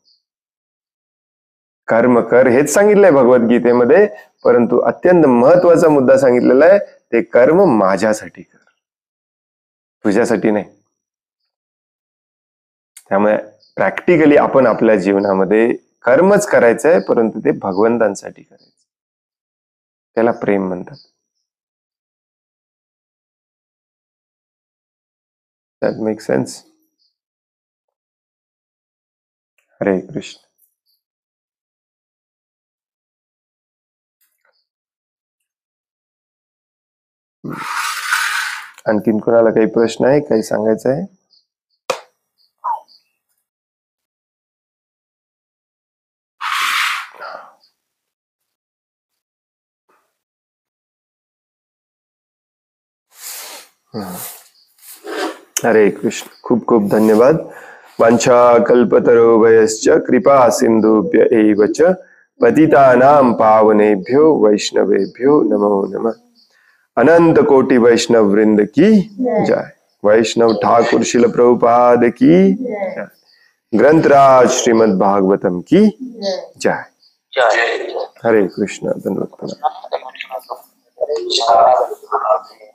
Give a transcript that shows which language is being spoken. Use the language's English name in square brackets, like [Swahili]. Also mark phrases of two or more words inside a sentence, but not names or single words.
[Marathi] कर्म कर हेच सांगितलंय भगवद्गीतेमध्ये, परंतु अत्यंत महत्वाचा मुद्दा सांगितलेला आहे, ते कर्म माझ्यासाठी कर, तुझ्यासाठी नाही. त्यामुळे प्रॅक्टिकली आपण आपल्या जीवनामध्ये कर्मच करायचंय, परंतु ते भगवंतांसाठी करायचं. त्याला प्रेम म्हणतात. [English] That makes sense? [Marathi] हरे कृष्ण. आणखीन कोणाला काही प्रश्न आहे, काही सांगायचं आहे? हरे कृष्ण. खूप खूप धन्यवाद. [Sanskrit] वांछा कल्पतरुभयश्च कृपा सिंधुभ्य एव च पतितानां पावनेभ्यो वैष्णवेभ्यो नमो नमः. [Hindi] अनंत कोटि वैष्णव वृंद की जय. वैष्णव ठाकुर शिल प्रभुपाद की जय. ग्रंथराज श्रीमद् भागवतम की जय. [Marathi] हरे कृष्ण. धन्यवाद.